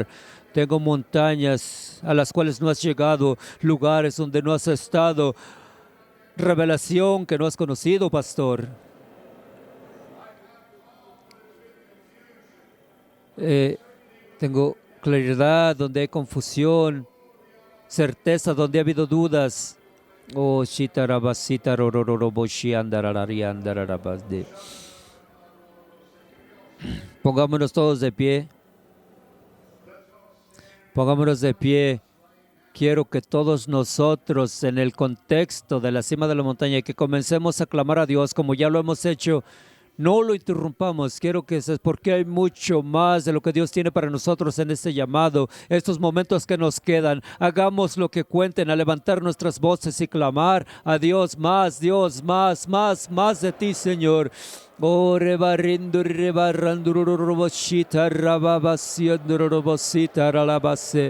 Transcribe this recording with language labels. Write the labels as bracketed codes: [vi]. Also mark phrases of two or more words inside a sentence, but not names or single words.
[es] Tengo montañas a las cuales no has llegado, lugares donde no has estado, revelación que no has conocido, pastor. Tengo claridad donde hay confusión, certeza donde ha habido dudas. Oh, shitarabasita rororoboshi andararariandararabasde. Pongámonos todos de pie. Pongámonos de pie. Quiero que todos nosotros, en el contexto de la cima de la montaña, que comencemos a clamar a Dios como ya lo hemos hecho. No lo interrumpamos. Quiero que sepas porque hay mucho más de lo que Dios tiene para nosotros en este llamado. Estos momentos que nos quedan, hagamos lo que cuenten a levantar nuestras voces y clamar a Dios más, más de ti, Señor. Oh, rebarriendo, rebarrando, roboshita, rababasiendo, robosita, ralabase.